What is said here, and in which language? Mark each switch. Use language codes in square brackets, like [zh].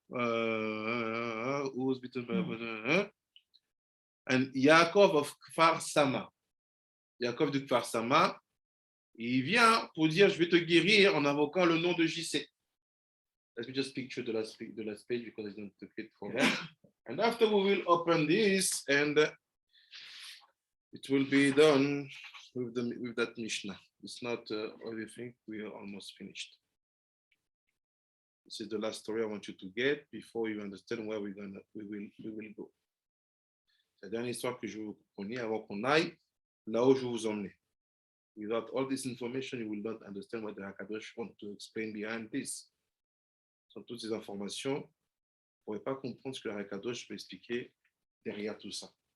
[en] Who was bitten by and Yaakov of Kfar Sama. [fr] Yaakov de Kfar Sama, il vient pour dire je vais te guérir en invoquant le nom de JC. [en] Let me just picture the last page because I don't took it for that. And after we will open this and it will be done with that Mishnah. It's not everything, we are almost finished. This is the last story I want you to get before you understand where we will go. [fr] C'est la dernière histoire que je veux que vous compreniez avant qu'on aille là où je vous emmène. [en] Without all this information, you will not understand what the Hakadosh want to explain behind this. [fr] Sans toutes ces informations, vous ne pourrez pas comprendre ce que le Hakadosh veut expliquer derrière tout ça.